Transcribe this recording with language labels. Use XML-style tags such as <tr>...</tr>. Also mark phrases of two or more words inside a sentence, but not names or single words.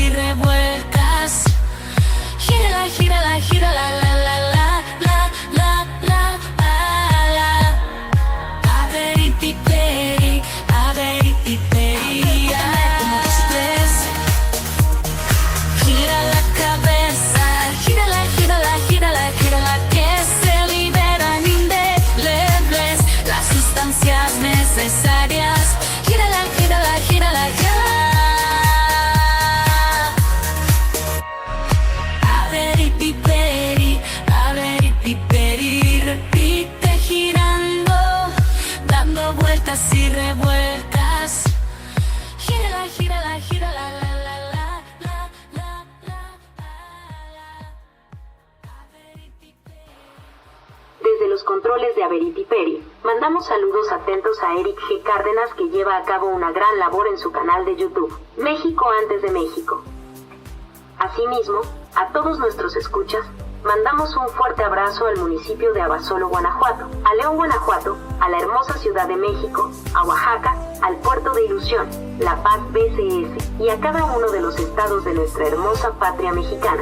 <es>revuelcas. Gírala, gírala, gírala, la, la, la, la, la, la, la, la. Averipiperi, averipiperi, uno, dos, tres. Gira la cabeza, gírala, gírala, gírala, gírala, que se liberan indelebles las sustancias necesarias. Gírala, gírala, gírala, ya. Averipiperi, repite girando, dando vueltas y revueltas. Gírala, gírala, gírala, la, la, la, la, la, la, la. Desde los controles de Averipiperi, mandamos saludos atentos a Eric G. Cárdenas, que lleva a cabo una gran labor en su canal de YouTube, México antes de México. Asimismo, a todos nuestros escuchas, mandamos un fuerte abrazo al municipio de Abasolo, Guanajuato, a León, Guanajuato, a la hermosa Ciudad de México, a Oaxaca, al Puerto de Ilusión, La Paz BCS, y a cada uno de los estados de nuestra hermosa patria mexicana.</es>